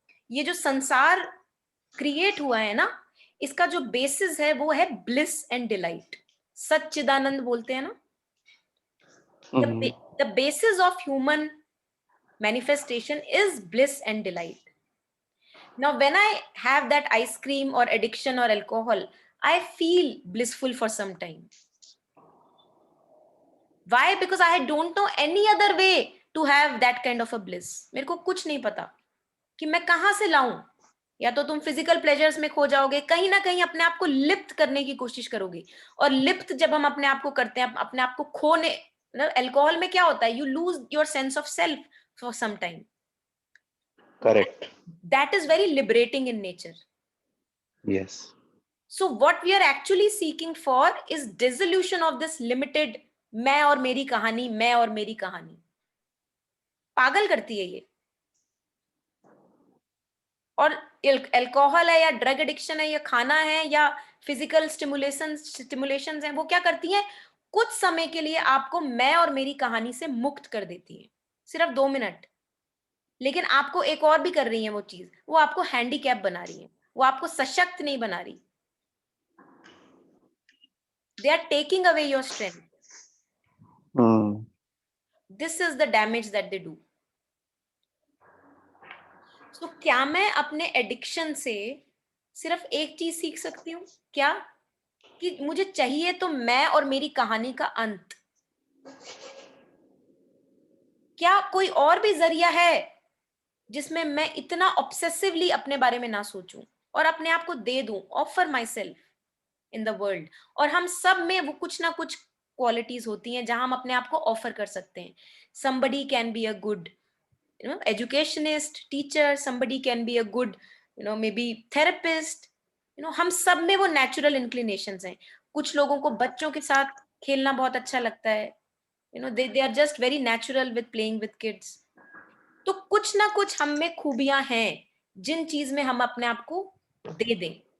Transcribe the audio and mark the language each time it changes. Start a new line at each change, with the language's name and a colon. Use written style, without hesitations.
Hindi: ये जो संसार क्रिएट हुआ है ना, इसका जो बेसिस है वो है ब्लिस एंड डिलाइट। सच्चिदानंद बोलते हैं ना,
English: The basis of human manifestation is bliss and delight. Now when I have that ice cream or addiction or alcohol, I feel blissful for some time. Why? Because I don't know any other way to have that kind of a bliss.
Hindi: मेरे को कुछ नहीं पता कि मैं कहां से लाऊं। या तो तुम फिजिकल प्लेजर्स में खो जाओगे, कहीं ना कहीं अपने आप को लिप्त करने की कोशिश करोगे। और लिप्त जब हम अपने आप को करते हैं, अपने आप को खोने, मतलब अल्कोहल में क्या होता है,
English: You lose your sense of self for some time. Correct, That is very liberating in nature. Yes, So what we are actually seeking for is dissolution of this limited
Hindi: मैं और मेरी कहानी, मैं और मेरी कहानी। पागल करती है ये। और अल्कोहल है या ड्रग एडिक्शन है या खाना है या फिजिकल स्टिमुलेशंस हैं, वो क्या करती हैं? कुछ समय के लिए आपको मैं और मेरी कहानी से मुक्त कर देती है, सिर्फ 2 मिनट। लेकिन आपको एक और भी कर रही है वो चीज, वो आपको हैंडीकैप बना रही है, वो आपको सशक्त नहीं बना रही।
English: They are taking away your strength. This is the damage that they do.
Hindi: So क्या मैं अपने एडिक्शन से सिर्फ एक चीज सीख सकती हूँ क्या? कि मुझे चाहिए तो मैं और मेरी कहानी का अंत। क्या कोई और भी जरिया है जिसमें मैं इतना ऑब्सेसिवली अपने बारे में ना सोचूं और अपने आप को दे दूं,
English: Offer myself in the world?
Hindi: और हम सब में वो कुछ ना कुछ क्वालिटीज होती हैं जहां हम अपने आप को ऑफर कर सकते हैं।
English: somebody can be a good educationist, teacher, somebody can be a good maybe therapist.
Hindi: हम सब में वो नेचुरल इंक्लिनेशंस हैं। कुछ लोगों को बच्चों के साथ खेलना बहुत अच्छा लगता है,
English: they are just very natural with playing with kids.
Hindi: तो कुछ ना कुछ हम में खूबियां हैं जिन चीज में हम अपने आप को दे दें।